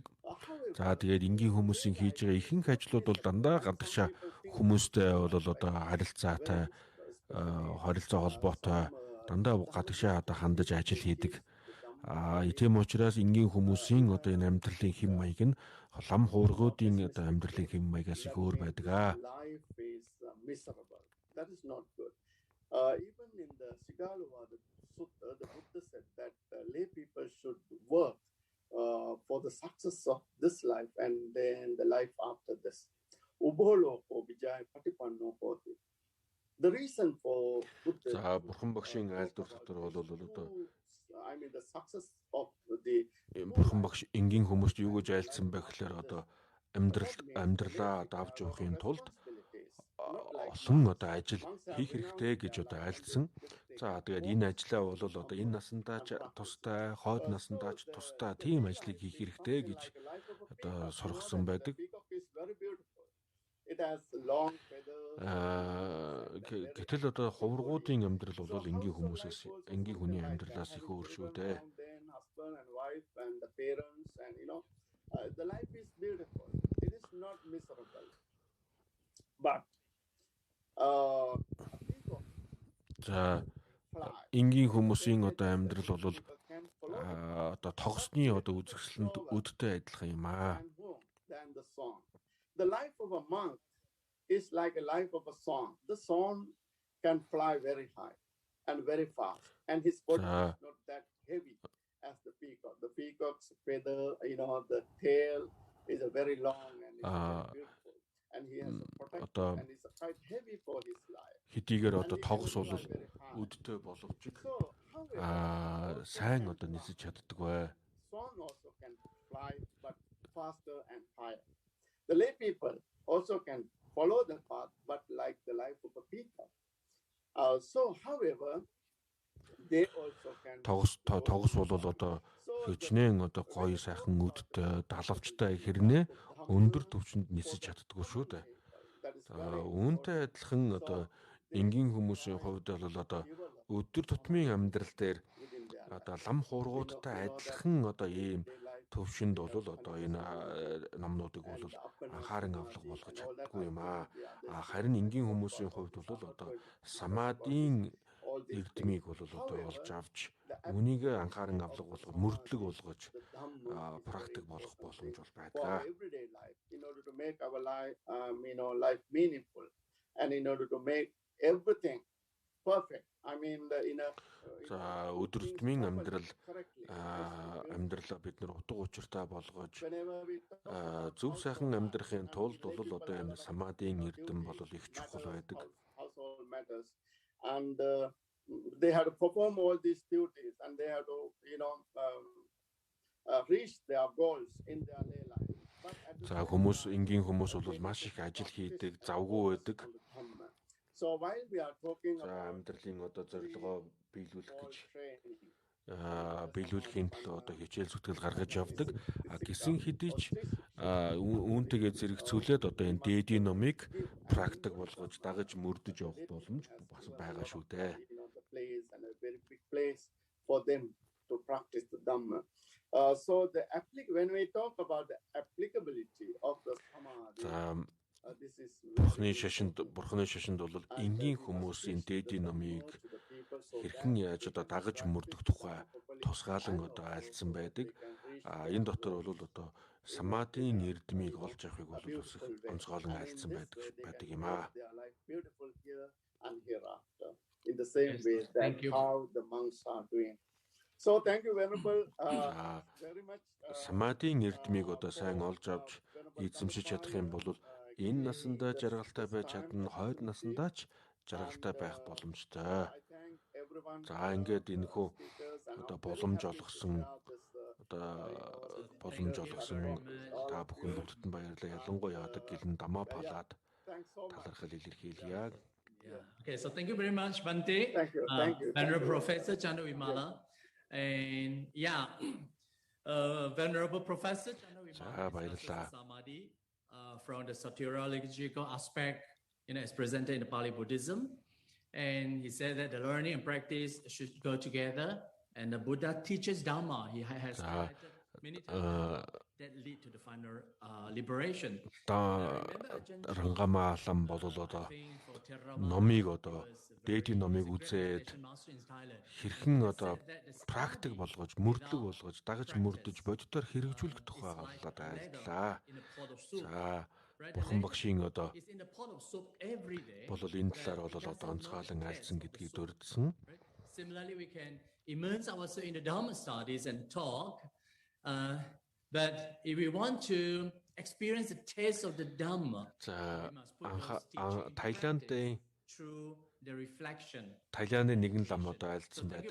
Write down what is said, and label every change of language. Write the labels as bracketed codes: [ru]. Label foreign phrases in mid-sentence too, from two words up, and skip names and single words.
[mn] За тэгээд энгийн хүмүүсийн хийж байгаа ихэнх ажлууд бол дандаа гадагшаа хүмүүстэй бол одоо харилцаатай, харилцаа холбоотой дандаа гадагшаа одоо хандаж ажил хийдэг. Тийм учраас энгийн хүмүүсийн одоо энэ амьдралын хэм маяг нь лам хуургуудын одоо амьдралын хэм маягаас их өөр байдаг. [en] Even in the Sigalova, the Buddha said that lay people should work for the success of this life and then the life after this. The reason for Buddha. [mn] За бурхан багшийн айлдвар дотор бол одоо [en] the success of the [mn] бурхан багш энгийн хүмүүст юу гэж айлдсан бэ гэхээр одоо амьдралаа давж явахын тулд олон одоо ажил хийх хэрэгтэй гэж одоо айлдсан. За тэгээд энэ ажлаа бол одоо энэ насандаа ч тустай, хойд насандаа ч тустай тийм ажлыг хийх хэрэгтэй гэж одоо сургасан байдаг. Гэтэл одоо хувргуудын амьдрал бол энгийн хүмүүсээс, энгийн хүний амьдралаас их өөр шүү дээ. [en] The life is beautiful. It is not miserable. But [mn] за энгийн хүмүүсийн одоо амьдрал бол одоо тогсны одоо үзэсгэлэнт өдтэй адилхан юм аа. [en] The life of a monk is like a life of a swan. The swan can fly very high and very fast, and his body is not that heavy as the peacock. The peacock's feather, the tail is a very long and it's very beautiful, and he has a protection and it's quite heavy for his life. [mn] Хэдийгээр одоо тогс бол өдтэй боловч сайн одоо нисэж чаддаг бай. [en] Swan also can fly but faster and higher. The lay people also can follow the path, but like the life of a peacock. So, however, they also can. [mn] Тогс бол одоо хичнээн одоо гоё сайхан өдтэй, далавчтай хэрнээ өндөр түвшинд нисэж чаддаггүй шүү дээ. Үүнтэй адилхан одоо энгийн хүмүүсийн хувьд бол одоо өдөр тутмын амьдрал дээр одоо лам хуургуудтай адилхан одоо ийм төвшөнд бол одоо энэ номнуудыг бол анхааран авлага болгож чаддаггүй юм аа. Харин энгийн хүмүүсийн хувьд бол одоо самадын эрдмийг бол одоо олж авч үнийг анхааран авлага болгож мөрдлөг болгож практик болгох боломж бол байдаг. [en] In order to make our life, life meaningful, and in order to make everything perfect. I mean, [mn] за өдөр тутмын амьдралаа бид нар утга учиртай болгож зөв сайхан амьдрахын тулд бол одоо энэ самадын эрдэм бол их чухал байдаг. [en] And they had to perform all these duties, and they had to, reach their goals in their lay life. [mn] За хүмүүс энгийн хүмүүс бол маш их ажил хийдэг, завгүй байдаг. [en] So while we are talking [mn] about амьдралын одоо зорилгоо биелүүлэх гэж биелүүлэхийн төлөө одоо хичээл зүтгэл гаргаж явдаг. Гэсэн хэдий ч үүнтэйгээ зэрэгцүүлээд одоо энэ дээдийн номыг практик болгож дагаж мөрдөж явах боломж бас байгаа шүү дээ. [en] For them to practice the Dhamma. So when we talk about the applicability of the Samadhi, [mn] Бурхны шашинд бол энгийн хүмүүсийн дээдийн номыг хэрхэн яаж одоо дагаж мөрдөх тухай тусгаалan одоо айлдсан байдаг. Энэ дотор бол одоо самадийн эрдэмийг олж авахыг бол бас онцгойлон айлдсан байдаг юм аа. [en] In the same way that how the monks are doing. So thank you Venerable very much. [mn] Самадийн эрдэмийг одоо сайн олж авч эзэмшиж чадах юм бол энэ насандаа жаргалтай байж чадна, хойд насандаа ч жаргалтай байх боломжтой. За ингээд энэхүү одоо боломж олгосон та бүхэн бүгдэн баярлалаа. Ялангуяа одоо гэлэн дамаа палаад талархал илэрхийлье. [en] Okay, so thank you very much, Bante. Thank you. Venerable Professor Chandu Vimala. And Venerable Professor Chandu Vimala Samadhi from the soteriological aspect, is presented in the Pali Buddhism. And he said that the learning and practice should go together. And the Buddha teaches Dhamma. He has many times that lead to the final liberation. [mn] Рангамаалан болол одоо номыг одоо дээдийн номыг үзээд хэрхэн одоо практик болгож, мөрдлөг болгож, дагаж мөрдөж боддоор хэрэгжүүлэх тухай галлаад айлтлаа. За Бурхан багшийн одоо болол энэ талаар бол одоо онцгойлон айлцсан гэдгийг дурдсан. [en] Similarly, we can immerse ourselves in the Dhamma studies and talk. But if we want to experience the taste of the Dhamma, [mn] Thailand-ийн [en] through the reflection. [mn] Thailand-ийн нэгэн лам одоо айлдсан байдаг.